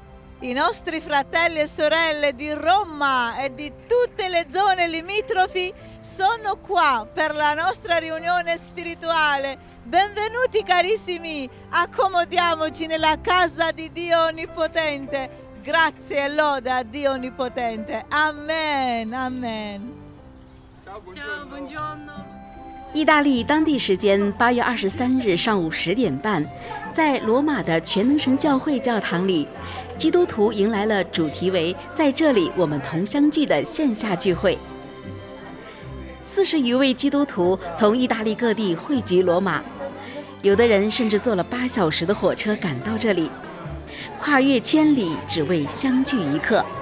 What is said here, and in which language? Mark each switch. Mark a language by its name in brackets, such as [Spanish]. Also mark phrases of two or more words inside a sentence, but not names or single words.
[Italian] I nostri fratelli e sorelle di Roma e di tutte le zone limitrofi sono qua per la nostra riunione spirituale. Benvenuti, carissimi, accomodiamoci nella casa di Dio Onnipotente. Grazie e lode a Dio Onnipotente. Amen, amen. Ciao, buongiorno. [Chinese] 意大利当地时间8月23日上午10点半，在罗马的全能神教会教堂里，基督徒迎来了主题为“在这里我们同相聚”的线下聚会。40余位基督徒从意大利各地汇聚罗马，有的人甚至坐了8小时的火车赶到这里，跨越千里，只为相聚一刻。